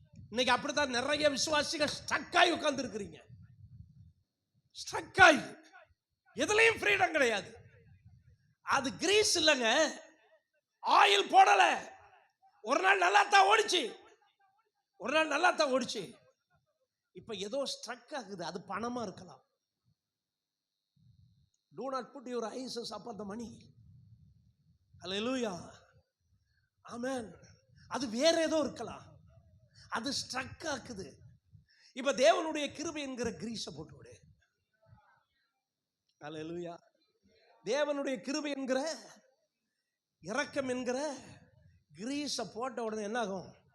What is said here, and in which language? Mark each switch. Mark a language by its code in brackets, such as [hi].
[ta] இன்னைக்கு அப்படித்தான் நிறைய விசுவாசிகள் ஸ்ட்ரக் ஆகி உட்கார்ந்து இருக்கிறீங்க. ஸ்ட்ரக் ஆகி எதுலையும் ஃப்ரீடம் கிடையாது. அது கிரீஸ் இல்லைங்க, ஆயில் போடல. ஒரு நாள் நல்லா தான் ஓடிச்சு, ஒரு நாள் நல்லா தான் ஓடிச்சு, இப்ப ஏதோ ஸ்ட்ரக் ஆகுது. அது பணமா இருக்கலாம். [en] Do not put your eyes upon the money. Hallelujah. Amen. [ta] அது வேற ஏதோ இருக்கலாம், அது ஸ்ட்ரக் ஆக்குது. இப்ப தேவனுடைய கிருபை என்கிற கிரீஸை போட்டு விடு. அல்லேலூயா. தேவனுடைய கிருபை என்கிற இரக்கம் என்கிற கிரீஸை போட்ட உடனே என்ன ஆகும்?